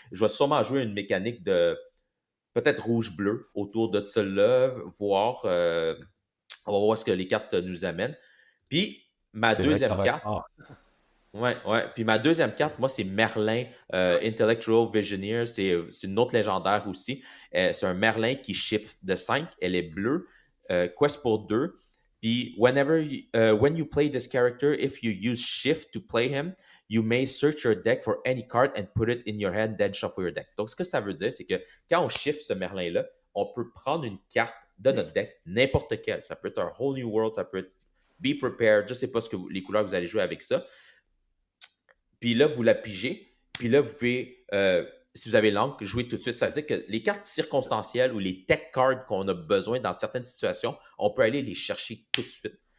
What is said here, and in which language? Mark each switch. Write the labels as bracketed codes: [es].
[fr] Je vais sûrement jouer une mécanique de peut-être rouge-bleu autour de celle-là, voir, on va voir ce que les cartes nous amènent. Puis, ma deuxième carte, ouais. Puis ma deuxième carte, moi, c'est Merlin, Intellectual Visioneer. C'est une autre légendaire aussi. C'est un Merlin qui shift de 5. Elle est bleue. Quest pour 2. [en] Puis, when you play this character, if you use shift to play him, you may search your deck for any card and put it in your hand, then shuffle your deck. [fr] Donc, ce que ça veut dire, c'est que quand on shift ce Merlin-là, on peut prendre une carte de notre deck, n'importe quelle. Ça peut être un Whole New World, ça peut être Be Prepared. Je ne sais pas les couleurs que vous allez jouer avec ça. Puis là, vous la pigez. Puis là, vous pouvez, si vous avez l'encre, jouer tout de suite. Ça veut dire que les cartes circonstancielles ou les tech cards qu'on a besoin dans certaines situations, on peut aller les chercher tout de suite.